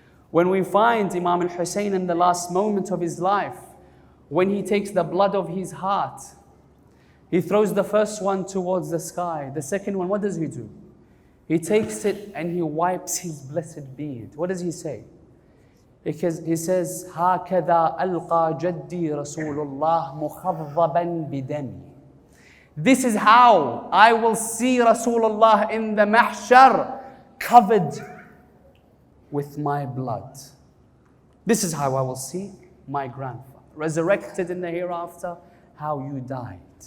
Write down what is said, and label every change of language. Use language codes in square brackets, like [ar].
[en] When we find Imam al-Hussein in the last moment of his life, when he takes the blood of his heart, he throws the first one towards the sky. The second one, what does he do? He takes it and he wipes his blessed beard. What does he say? Because he says, [ar] هَكَذَا أَلْقَى جَدِّي رَسُولُ اللَّهِ مُخَضَّبًا بِدَمِي. [en] This is how I will see Rasulullah in the mahshar, covered with my blood. This is how I will see my grandfather. Resurrected in the hereafter, how you died.